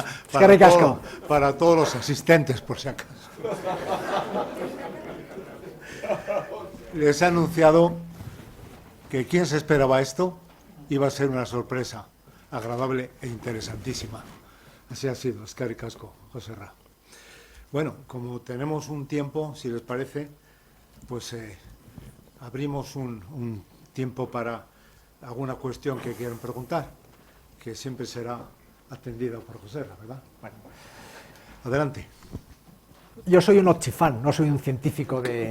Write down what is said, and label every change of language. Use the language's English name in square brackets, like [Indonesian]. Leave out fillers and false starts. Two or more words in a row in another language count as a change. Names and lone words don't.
[Spanish] Para todos los asistentes, por si acaso. Les he anunciado que quien se esperaba esto iba a ser una sorpresa agradable e interesantísima. Así ha sido, [Basque] eskerrik asko, Joserra. [Spanish] Bueno, como tenemos un tiempo, si les parece, pues abrimos un tiempo para alguna cuestión que quieran preguntar, que siempre será atendida por Joserra, ¿verdad? Bueno, adelante. Yo soy un Otzi fan, no soy un científico de...